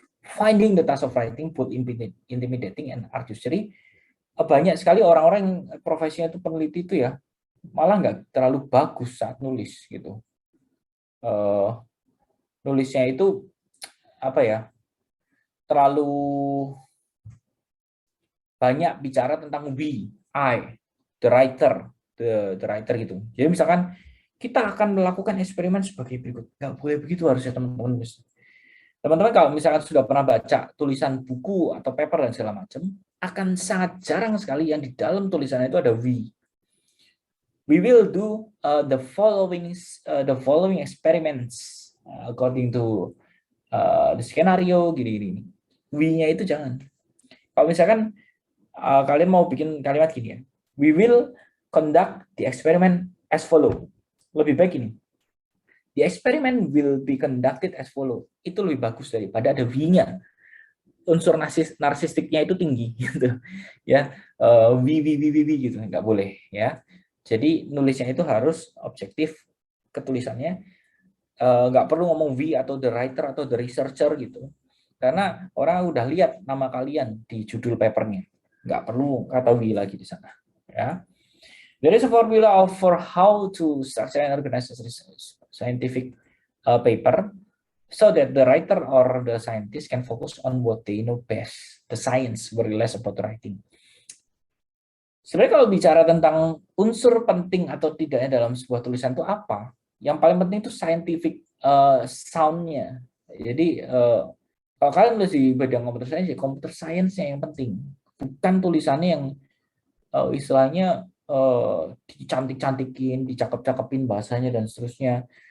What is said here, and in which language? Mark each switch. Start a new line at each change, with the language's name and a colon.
English: Finding the task of writing both intimidating and arduously.
Indonesian: Banyak sekali orang-orang yang profesinya itu peneliti itu ya malah nggak terlalu bagus saat nulis gitu. Nulisnya itu terlalu banyak bicara tentang we, I, the writer gitu. Jadi misalkan kita akan melakukan eksperimen sebagai berikut, nggak boleh begitu harusnya teman-teman. Teman-teman kalau misalkan sudah pernah baca tulisan buku atau paper dan segala macam, akan sangat jarang sekali yang di dalam tulisannya itu ada we.
English: We will do the following experiments according to the scenario gini.
Indonesian: We-nya itu jangan. Kalau misalkan kalian mau bikin kalimat gini ya,
English: we will conduct the experiment as follow.
Indonesian: Lebih baik ini.
English: The experiment will be conducted as follow.
Indonesian: Itu lebih bagus daripada ada V-nya. Unsur narsistiknya itu tinggi gitu. Ya, V gitu, nggak boleh ya. Jadi nulisnya itu harus objektif ketulisannya. Nggak perlu ngomong we atau the writer atau the researcher gitu, karena orang udah lihat nama kalian di judul papernya, nggak perlu kata we lagi di sana ya.
English: There is a formula for how to structure and organize a scientific paper so that the writer or the scientist can focus on what they know best, the science, worry less about writing.
Indonesian: Sebenarnya kalau bicara tentang unsur penting atau tidaknya dalam sebuah tulisan itu apa? Yang paling penting itu scientific sound-nya. Jadi kalau kalian nulis di bidang computer science-nya yang penting, bukan tulisannya yang istilahnya dicantik-cantikin, dicakep-cakepin bahasanya dan seterusnya.